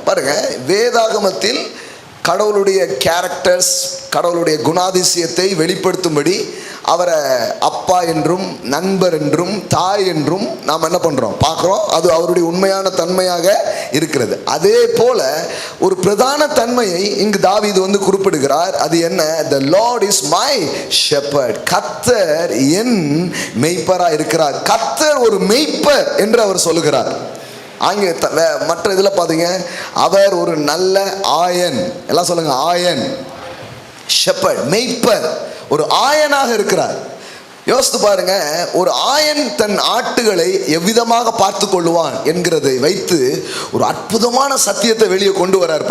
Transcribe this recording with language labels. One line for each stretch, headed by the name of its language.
Tamil: பாருங்க, வேதாகமத்தில் கடவுளுடைய கேரக்டர்ஸ், கடவுளுடைய குணாதிசயத்தை வெளிப்படுத்தும்படி அவரை அப்பா என்றும் நண்பர் என்றும் தாய் என்றும் நாம் என்ன பண்ணுறோம், பார்க்குறோம். அது அவருடைய உண்மையான தன்மையாக இருக்கிறது. அதே போல ஒரு பிரதான தன்மையை இங்கு தாவீது வந்து குறிப்பிடுகிறார். அது என்ன,
English: the Lord is my shepherd.
Tamil: கர்த்தர் என் மெய்ப்பராக இருக்கிறார். கர்த்தர் ஒரு மெய்ப்பர் என்று அவர் சொல்லுகிறார். அங்கே மற்ற இதில் பார்த்தீங்க, அவர் ஒரு நல்ல ஆயன், எல்லாம் சொல்லுங்க ஆயன், ஷெப்பர்ட், மெய்ப்பர், ஒரு ஆயனாக இருக்கிறார். யோசித்து பாருங்க, ஒரு ஆயன் தன் ஆட்டுகளை எவ்விதமாக பார்த்து கொள்ளுவான் என்கிறதை வைத்து ஒரு அற்புதமான சத்தியத்தை வெளியே கொண்டு வரார்.